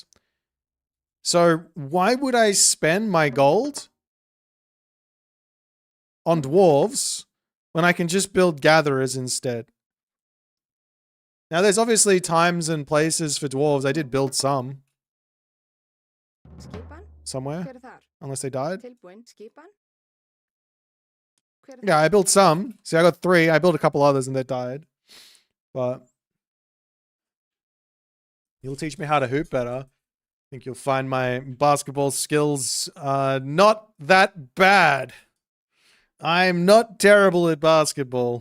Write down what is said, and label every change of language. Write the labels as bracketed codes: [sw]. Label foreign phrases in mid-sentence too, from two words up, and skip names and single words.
[en] So why would I spend my gold on dwarves when I can just build gatherers instead. Now, there's obviously times and places for dwarves. I did build some [is] Skipan? [en] somewhere, [is] Hver er þar? [en] unless they died. [is] Tilbúin. Skipan? Hver er [en] Yeah, I built some. See, I got 3. I built a couple others and they died. But you'll teach me how to hoop better. I think you'll find my basketball skills not that bad. I'm not terrible at basketball.